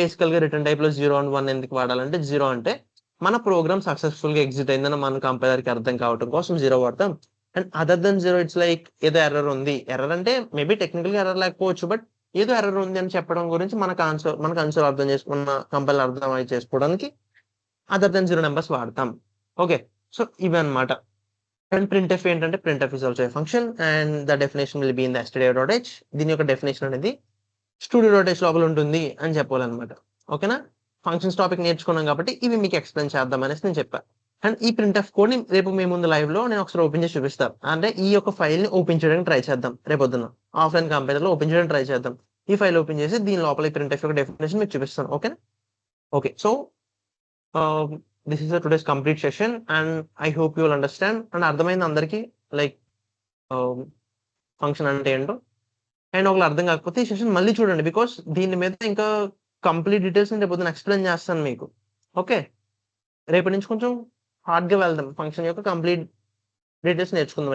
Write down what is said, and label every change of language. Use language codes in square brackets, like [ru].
[te] బేసికల్ గా return type లో 0 and 1 ఎందుకు వాడాలంటే, 0 అంటే మన ప్రోగ్రామ్ సక్సెస్ఫుల్ గా ఎగ్జిట్ అయిందని మన కంపైలర్ కి అర్థం కావడం కోసం 0 వాడతాం. And other then 0 it's like ఏదో ఎర్రర్ ఉంది. ఎర్రర్ అంటే మేబీ టెక్నికల్ గా ఎర్రర్ లేకపోవచ్చు, బట్ ఏదో ఎర్రర్ ఉంది అని చెప్పడం గురించి మన కన్సోల్ అర్థం చేసుకున్న కంపైలర్ అర్థం చేసుకోవడానికి అదర్ దెన్ 0 నెంబర్స్ వాడతాం. ఓకే, సో ఇవి అనమాట. [en] And printf ఏంటంటే printf is also a function and the definition will be in the stdio.h. [te] దీని యొక్క డెఫినేషన్ అనేది studio.h లోపల ఉంటుంది అని చెప్పాలన్నమాట. ఓకేనా, ఫంక్షన్స్ టాపిక్ నేర్చుకున్నాం కాబట్టి ఇవి మీకు ఎక్స్ప్లెయిన్ చేద్దాం అనేసి నేను చెప్పాను. అండ్ ఈ printf కోడ్ ని రేపు మీ ముందు లైవ్ లో నేను ఒకసారి ఓపెన్ చేసి చూపిస్తాను. అంటే ఈ యొక్క ఫైల్ ని ఓపెన్ చేయడానికి ట్రై చేద్దాం. రేపు పొద్దున్న ఆఫ్లైన్ కంప్యూటర్ లో ఓపెన్ చేయడానికి ట్రై చేద్దాం. ఈ ఫైల్ ఓపెన్ చేసి దీని లోపల ఈ printf యొక్క డెఫినేషన్ మీకు చూపిస్తాను. ఓకేనా, okay. [en] So this is a today's complete session and I hope you will understand. [te] And అర్థమైంది అందరికి లైక్ ఫంక్షన్ అంటే ఏంటో. అండ్ ఒకళ్ళు అర్థం కాకపోతే ఈ సెషన్ మళ్ళీ చూడండి, బికాస్ దీని మీద ఇంకా కంప్లీట్ డీటెయిల్స్ రేపు పొద్దున ఎక్స్ప్లెయిన్ చేస్తాను మీకు. ఓకే, రేపటి నుంచి కొంచెం హార్డ్ గా వెళ్దాం, ఫంక్షన్ యొక్క కంప్లీట్ డీటెయిల్స్ నేర్చుకుందాం.